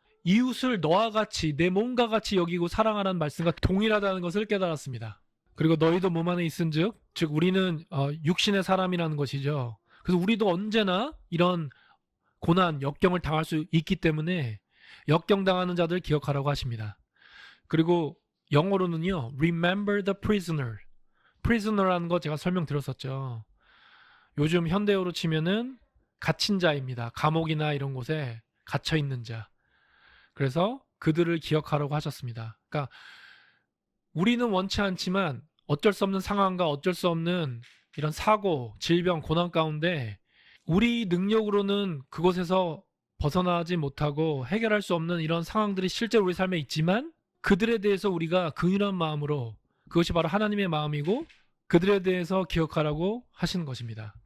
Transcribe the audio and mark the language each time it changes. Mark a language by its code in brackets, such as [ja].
[ko] 이웃을 너와 같이 내 몸과 같이 여기고 사랑하라는 말씀과 동일하다는 것을 깨달았습니다. 그리고 너희도 몸 안에 있은즉, 즉 우리는 육신의 사람이라는 것이죠. 그래서 우리도 언제나 이런 고난, 역경을 당할 수 있기 때문에 역경당하는 자들 기억하라고 하십니다. 그리고 영어로는요, [en] remember the prisoner. [ko] prisoner라는 거 제가 설명드렸었죠. 요즘 현대어로 치면은 갇힌 자입니다. 감옥이나 이런 곳에 갇혀 있는 자. 그래서 그들을 기억하라고 하셨습니다. 그러니까 우리는 원치 않지만 어쩔 수 없는 상황과 어쩔 수 없는 이런 사고, 질병, 고난 가운데 우리 능력으로는 그곳에서 벗어나지 못하고 해결할 수 없는 이런 상황들이 실제로 우리 삶에 있지만 그들에 대해서 우리가 긍휼한 마음으로, 그것이 바로 하나님의 마음이고 그들에 대해서 기억하라고 하시는 것입니다.